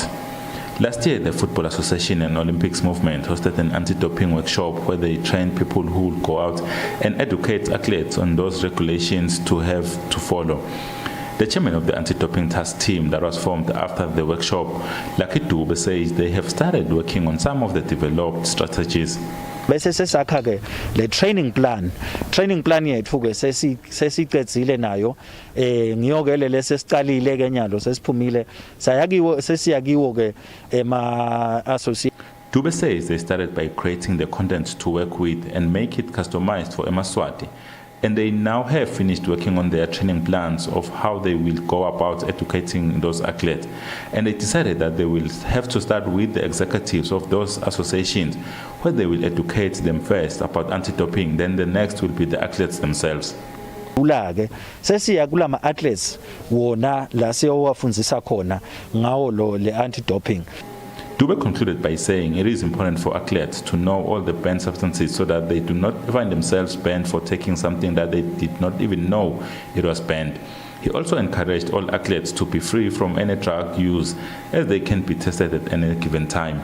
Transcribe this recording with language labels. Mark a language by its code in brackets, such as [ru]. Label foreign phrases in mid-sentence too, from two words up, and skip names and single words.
[en] Last year, the Football Association and Olympics movement hosted an anti-doping workshop where they trained people who would go out and educate athletes on those regulations to have to follow. The chairman of the anti-doping task team that was formed after the workshop, Lucky Dube, says they have started working on some of the developed strategies. [ss] Bese sesakha ke le [en] training plan [ss] yethu ke sesicedzile nayo ngiyoke lesesicalile ke nyalo sesiphumile sesiyakiwo ke ema association. [en] Dube says they started by creating the content to work with and make it customized for Eswatini. And they now have finished working on their training plans of how they will go about educating those athletes. And they decided that they will have to start with the executives of those associations, where they will educate them first about anti-doping, then the next will be the athletes themselves. [ss] Ke sesiya kulama athletes wona la siyowafundzisa khona ngawo lo le anti-doping. Dube concluded by saying it is important for athletes to know all the banned substances so that they do not find themselves banned for taking something that they did not even know it was banned. He also encouraged all athletes to be free from any drug use, as they can be tested at any given time.